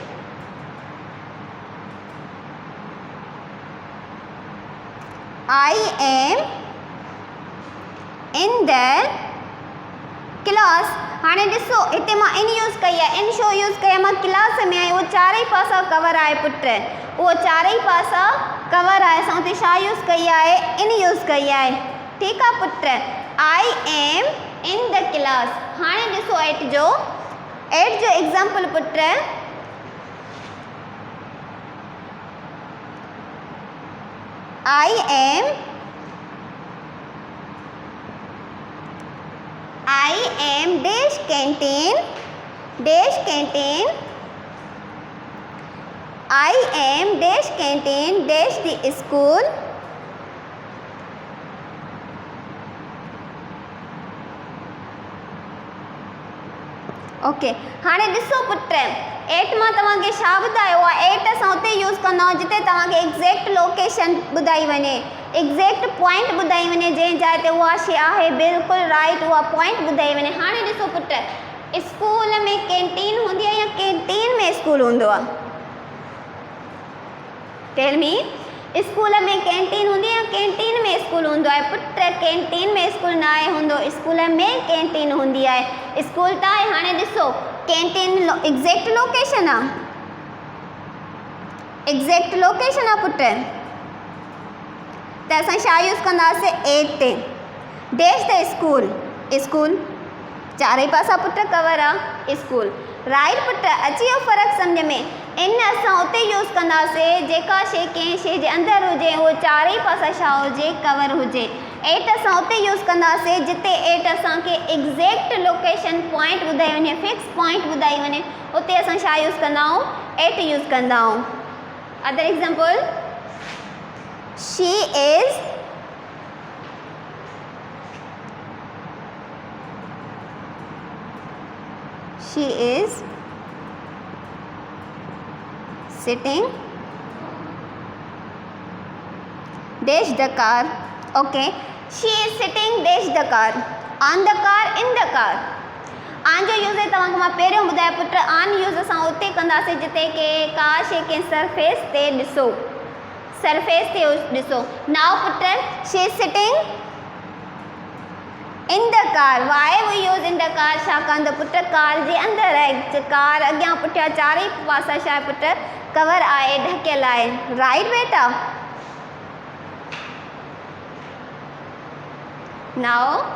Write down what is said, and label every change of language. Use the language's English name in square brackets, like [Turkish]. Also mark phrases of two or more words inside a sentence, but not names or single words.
[English] I am in the class [Sindhi] हाणे ॾिसो हिते मां इन यूज़ कई आहे इन शो यूज़ कई आहे मां क्लास में आहियां उहो चारई पासा कवर आहे पुट उहो चारई पासा कवर आहे असां हुते छा यूज़ कई आहे इन यूज़ कई आहे ठीकु आहे पुट [English] I am in the class [Sindhi] हाणे ॾिसो एट जो एग्ज़ाम्पल पुट [English] I am dash canteen I am dash canteen dash the school ओके [Sindhi] हाणे ॾिसो पुट एट मां तव्हांखे छा ॿुधायो आहे एट असां उते यूज़ कंदा आहियूं जिते तव्हांखे [English] exact location [Sindhi] ॿुधाई वञे [English] exact point [Sindhi] ॿुधाई वञे जंहिं जाइ ते उहा शइ आहे बिल्कुलु राइट उहा पॉइंट ॿुधाई वञे हाणे ॾिसो पुट स्कूल में कैंटीन हूंदी आहे या कैंटीन में स्कूल हूंदो आहे [English] tell me [Sindhi] स्कूल में कैंटीन हूंदी आहे या कैंटीन में स्कूल हूंदो आहे पुट कैंटीन में स्कूल न आहे हूंदो स्कूल में कैंटीन हूंदी आहे स्कूल त आहे हाणे ॾिसो कैंटीन [English] exact location [Sindhi] आहे [English] exact location [Sindhi] आहे पुट त असां छा यूज़ कंदासीं एट ते [English] dash the school [Sindhi] स्कूल चारई पासा पुट कवर आहे स्कूल राइट पुट अची वियो फ़र्क़ु सम्झ में इन असां उते यूज़ कंदासीं जेका शइ कंहिं शइ जे अंदरि हुजे उहो चारई पासा छा हुजे कवर हुजे एट असां उते यूज़ कंदासीं जिते एट असांखे [English] exact location point [Sindhi] ॿुधाई वञे [English] fix point [Sindhi] ॿुधाई वञे उते असां छा यूज़ कंदा आहियूं एट यूज़ कंदा आहियूं [English] other example she is sitting dash the car [Sindhi] okay she is sitting dash the car on the car in the car आन जो यूज़ तव्हांखे मां पहिरियों ॿुधायो पुट आन यूज़ असां उते कंदासीं जिते के का शइ कंहिं सरफेस ते ॾिसो सरफेस ते ॾिसो नाउ पुट [English] she is sitting in the car why we use in the car [Sindhi] छाकाणि त पुट कार जे अंदरि आहे कार अॻियां पुठियां चारई पासा छा आहे पुट कवर आहे ढकियल आहे राइट बेटा नाउ